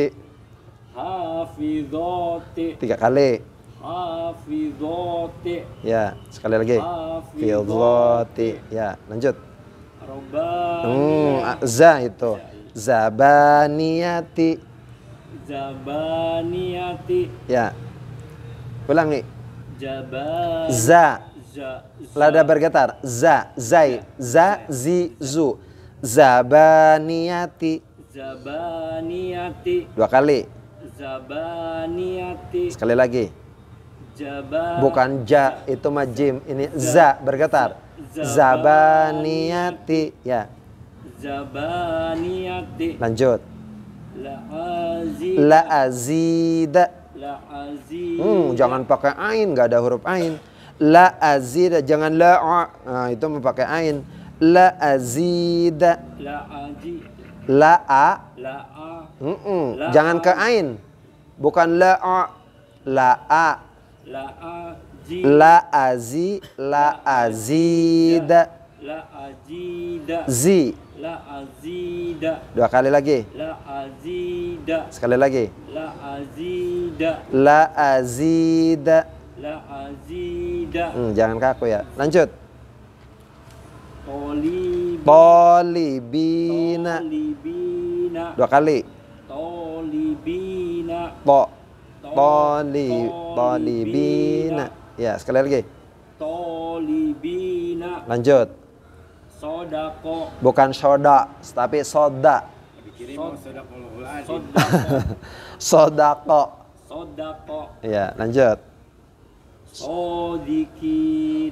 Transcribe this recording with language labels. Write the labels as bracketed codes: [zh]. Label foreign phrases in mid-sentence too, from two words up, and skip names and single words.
[ar] hafidhote, [id] 3 kali. [ar] hafidhote, [id] Ya, sekali lagi. Hafidhati. Ya, lanjut. [ar] robani, [id] Za itu. Zabaniyati. [ar] zabaniyati, [id] Ya. Ulangi. [ar] jaban, [id] Za. [ar] za, [id] Lada bergetar. Za. Zai. Za. Zi. Zu. [ar] Zabaniyati. zabaniyati, [id] 2 kali. [ar] zabaniyati, [id] Sekali lagi. [ar] jaban, [id] Bukan ja, itu mah jim. Ini za bergetar. Zabaniyati. Ya, [ar] zabaniyati, [id] lanjut. [ar] la'azida, La azida. la'azida, [id] Jangan pakai ain, nggak ada huruf ain. [ar] La azida, [id] jangan la. Nah, itu memakai ain. [ar] La azida. la'aji, La la'a, [id] Jangan ke ain. Bukan la. [ar] La a. la'aji, La azida. la'ajida, Zi. la'azida, [id] 2 kali lagi. [ar] la'azida, [id] Sekali lagi. [ar] la'azida, La azida. la'azida, [id] Jangan kaku ya. Lanjut. [ar] tolibi, Tolibina. tolibina, [id] 2 kali. [ar] tolibina, Tolibina. [id] Ya, sekali lagi. [ar] tolibina, [id] Lanjut. [ar] sodako, [id] Bukan soda, tapi soda. Sodako. [ar] sodako, [id] Ya, lanjut. [ar] sodikin,